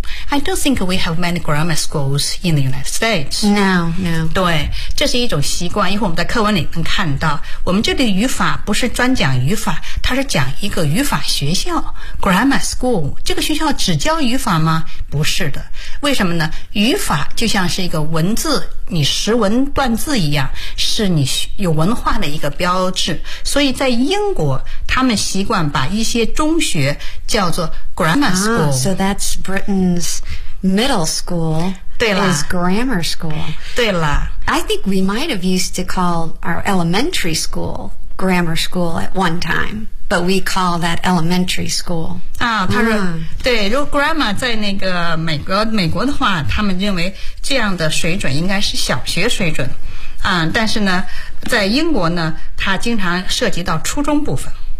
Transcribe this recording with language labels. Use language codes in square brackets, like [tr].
[en] I don't think we have many grammar schools in the United States. No, no. [zh] 对，这是一种习惯，一会儿我们在课文里能看到。我们这里的语法不是专讲语法，它是讲一个语法学校 ,grammar school。这个学校只教语法吗？不是的。为什么呢？语法就像是一个文字，你识文断字一样，是你有文化的一个标志。所以在英国，他们习惯把一些中学叫做 grammar school。 [en] Ah, so that's Britain's middle school. [zh] 对了 [en] is grammar school. [zh] 对了 [en] I think we might have used to call our elementary school grammar school at one time, but we call that elementary school. [zh] 啊，他说、对，如果 grammar 在那个美国的话，他们认为这样的水准应该是小学水准。啊，但是呢，在英国呢，它经常涉及到初中部分。